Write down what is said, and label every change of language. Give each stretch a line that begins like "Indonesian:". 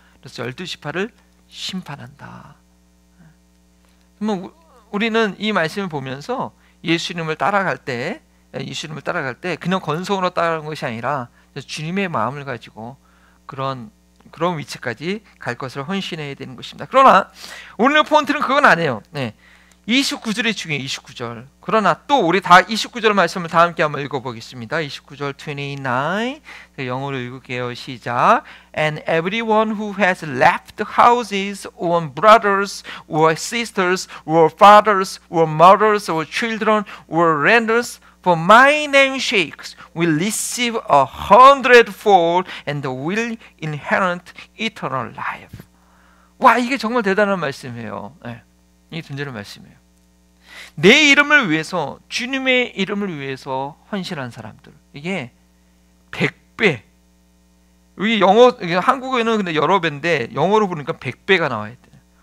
Korean: 그래서 12지파를 심판한다. 그러면 우리는 이 말씀을 보면서 예수님을 따라갈 때 그냥 건성으로 따라가는 것이 아니라 주님의 마음을 가지고 그런 위치까지 갈 것을 헌신해야 되는 것입니다. 그러나 오늘 포인트는 그건 아니에요. 29절이 중요해요. 29절. 그러나 또 우리 다 29절 말씀을 다 함께 한번 읽어보겠습니다. 29절 29, 영어로 읽을게요. 시작.
English: And everyone who has left houses or brothers or sisters or fathers or mothers or children or renters for my name's sake will receive 100-fold and will inherit eternal life.
Korean: 와, 이게 정말 대단한 말씀이에요. 이 존재의 말씀이에요. 내 이름을 위해서, 주님의 이름을 위해서 헌신한 사람들, 이게 100배. 여기 한국어에는 근데 여러 배인데 영어로 보니까 100배가 나와야 돼요.